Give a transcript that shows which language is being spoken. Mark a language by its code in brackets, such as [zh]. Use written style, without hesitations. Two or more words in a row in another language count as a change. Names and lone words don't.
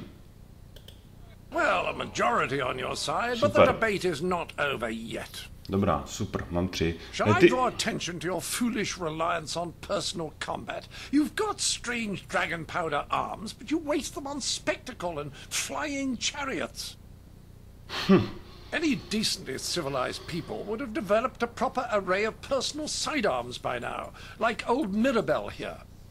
[en] Well, a majority on your side, but the debate is not over yet. [cs] Dobrá, super, mám 3. [en] Shall I draw attention to your foolish reliance on personal combat? You've got strange dragon powder arms, but you waste them on spectacle and flying chariots. Any decently civilized people would have developed a proper array of personal sidearms by now, like old Mirabelle here.